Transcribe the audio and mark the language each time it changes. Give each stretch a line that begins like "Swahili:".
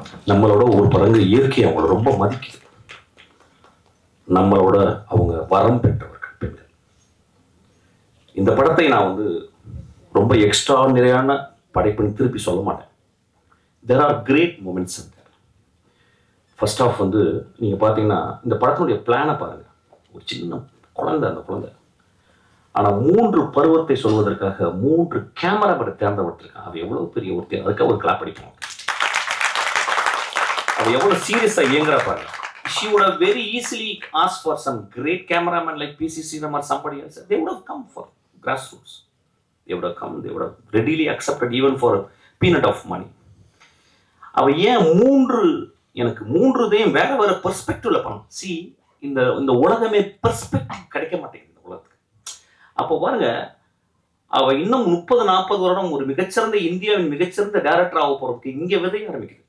Tamil: நம்மளோட ஒரு படங்கு இயற்கை அவங்கள ரொம்ப மதிக்குது. நம்மளோட அவங்க வரம் பெற்றவர்கள் பெண்கள். இந்த படத்தை நான் ரொம்ப எக்ஸ்ட்ராடினரியான படைப்புன்னு திருப்பி சொல்ல மாட்டேன்.
English: there are great moments in there.
Tamil: First of நீங்க பாத்தீங்கன்னா இந்த படத்தினுடைய பிளானை பாருங்க. ஒரு சின்ன குழந்தை, அந்த குழந்தை ஆனா 3 பருவத்தை சொல்வதற்காக 3 கேமரா பட தேர்ந்தெடுத்திருக்கான். அது எவ்வளவு பெரிய ஒரு அதுக்காக ஒரு கிளாப் அடிப்பாங்க. அது எவ்வளவு சீரியஸா இயங்குறா பாருங்க.
English: She would have very easily asked for some great cameraman like PC Sriram or somebody else. They would have come for grassroots. They would have come. They would have readily accepted even for a peanut of money.
Tamil: அவ ஏன் 3 எனக்கு 3தையும் வேற வேற பெர்ஸ்பெக்டிவ்ல பண்ணணும். C இந்த உலகமே perspective கிடைக்க மாட்டேங்குது இந்த உலகத்துக்கு. அப்போ பாருங்க, அவ இன்னும் 30-40 வருடம் ஒரு மிகச்சிறந்த இந்தியாவின் மிகச்சிறந்த டைரக்டர் ஆக போறதுக்கு இங்க விதைய ஆரம்பிக்குது.